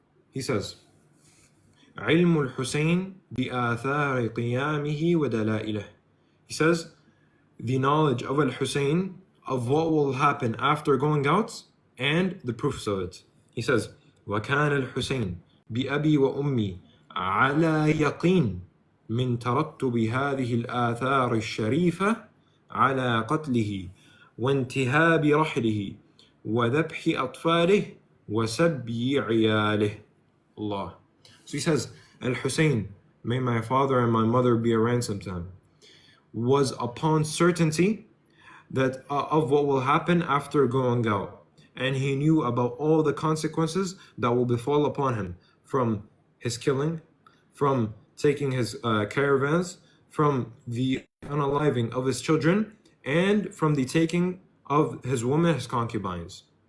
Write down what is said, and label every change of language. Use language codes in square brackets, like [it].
[en] He says, [ar] علم الحسين بآثار قيامه ودلائله. [en] He says, the knowledge of Al-Hussein, of what will happen after going out, and the proofs of it. He says, [ar] وكان الحسين بأبي وأمي على يقين من ترتب هذه الآثار الشريفة على قتله وانتهاب رحله وذبح أطفاله وسبي عياله. Allah. [en] So he says, Al-Hussein, may my father and my mother be a ransom to him, was upon certainty that of what will happen after going out, and he knew about all the consequences that will befall upon him from his killing, from taking his caravans, from the unaliving of his children, and from the taking of his women, his concubines.